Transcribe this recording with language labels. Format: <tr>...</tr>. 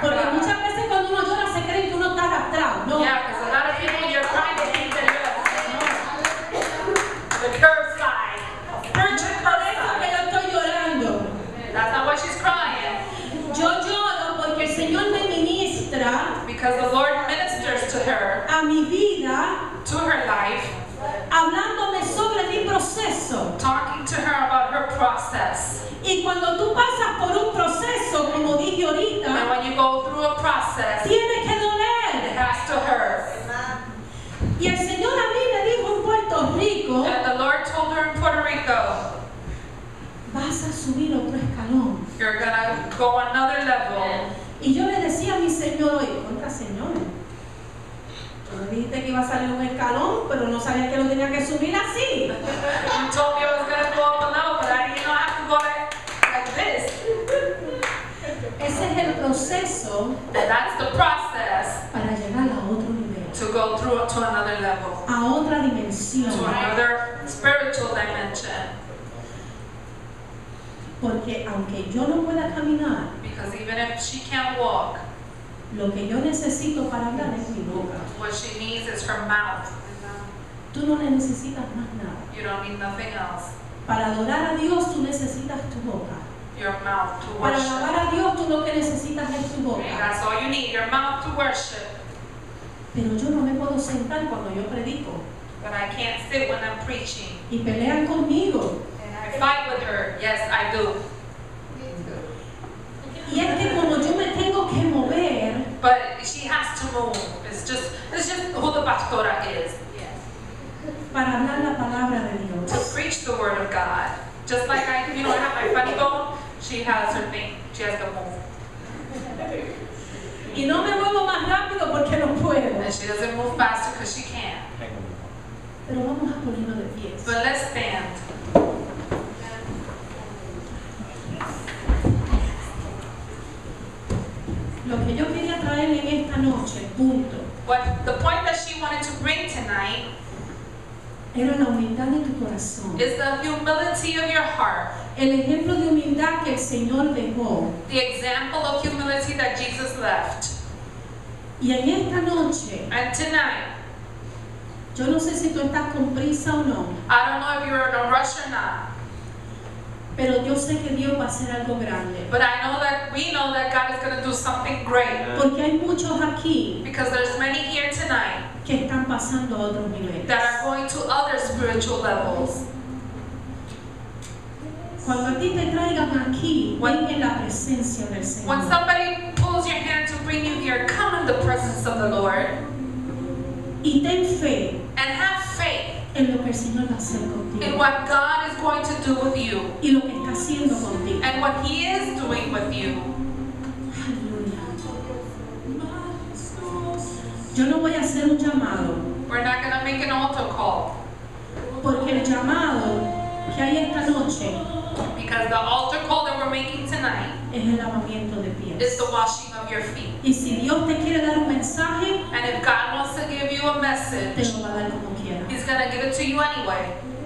<es>Porque muchas veces cuando uno llora se cree que uno está arrastrado. No.</es> <en>Yeah, because a lot of people you're crying to think that you're the curbside. Spiritual</en> <es>Por eso que</es> <en>curbside.</en> <es>yo estoy llorando.</es> <en>That's not why she's crying.</en> <es>Yo lloro porque el Señor me ministra</es> <en>Because the Lord ministers to her,</en> <es>a mi vida,</es> <en>to her life,</en> <es>hablándome sobre mi proceso.</es> <en>talking to her about her process.</en> <es>Y cuando tú pasas por un proceso, como dije</es> <en>And</en> <es>ahorita,</es> <en>when you go through a process,</en> <es>tiene que</es> <en>it</en> <es>doler.</es> <en>has to hurt.</en> <es>Y el Señor a mí me dijo en Puerto Rico,</es> <en>And the Lord told her in Puerto Rico,</en> <es>vas a subir otro escalón.</es> <en>you're gonna go another level.</en> <es>Y yo le decía a mi Señor hoy, contra Señor, tú me dijiste que iba a salir un escalón, pero no sabía que lo tenía que subir así.</es> <en>You told me I was gonna go up a level, but I didn't know I have to go like this.</en> <es>Ese es el proceso</es> <en>And that's the process</en> <es>para llegar a otro nivel,</es> <en>to go through to another level,</en> <es>a otra dimensión.</es> <en>to another spiritual dimension.</en> <es>Porque aunque yo no pueda caminar,</es> <en>Because even if she can't walk,</en> <es>lo que yo necesito para hablar es mi boca.</es> <en>what she needs is her mouth.</en> <es>Tú no le necesitas más nada.</es> <en>You don't need nothing else.</en> <es>Para adorar a Dios tú necesitas tu boca.</es> <en>Your mouth to</en> <es>Para</es> <en>worship.</en> <es>alabar a Dios tú lo que necesitas es tu boca.</es> <en>That's all you need, your mouth to worship.</en> <es>Pero yo no me puedo sentar cuando yo predico.</es> <en>But I can't sit when I'm preaching.</en> <es>Y pelean conmigo.</es> <en>And I fight with her. Yes, I do.</en> <es>Y es que como yo me tengo que mover,</es> <en>But she has to move. It's just who the pastora is.</en> <es>para hablar la palabra de</es> <en>To</en> <es>Dios.</es> <en>preach the word of God. Just like I have my funny bone, she has her thing. She has to move.</en> <es>Y no me muevo más rápido porque no puedo.</es> <en>And she doesn't move faster because she can't.</en> <es>Pero vamos a ponernos de pies.</es> <en>But let's stand.</en> <es>Lo que yo quería traer en esta noche, punto,</es> <en>What the point that she wanted to bring tonight</en> <es>era la humildad de tu corazón.</es> <en>is the humility of your heart.</en> <es>El ejemplo de humildad que el Señor dejó.</es> <en>The example of humility that Jesus left.</en> <es>Y en esta noche,</es> <en>And tonight,</en> <es>yo no sé si tú estás con prisa o no,</es> <en>I don't know if you're in a rush or not,</en> <es>pero yo sé que Dios va a hacer algo grande.</es> <en>but we know that God is going to do something great.</en> <es>Porque hay muchos aquí</es> <en>Because there's many here tonight</en> <es>que están pasando a otros niveles.</es> <en>that are going to other spiritual levels.</en> <es>Cuando a ti te traigan aquí, ven en la presencia del</es> <en>When</en> <es>Señor.</es> <en>somebody pulls your hand to bring you here, come in the presence of the Lord</en> <es>Y ten fe</es> <en>and have faith</en> <es>en lo que el Señor va a hacer</es> <en>in</en> <es>contigo.</es> <en>what God is going to do with you</en> <es>Y lo que está haciendo contigo.</es> <en>and what He is doing with you.</en> <es>Aleluya. Yo no voy a hacer un llamado,</es> <en>We're not going to make an altar call</en> <es>porque el llamado que hay esta noche</es> <en>because the altar call that we're making tonight</en> <es>es el lavamiento de</es> <en>is the washing of your feet.</en> <es>Y si Dios te quiere dar un mensaje,</es> <en>And if God wants to give you a</en> <es>te</es> <en>message,</en> <es>lo va a dar como quiera.</es> <en>He's going to give it to you anyway.</en>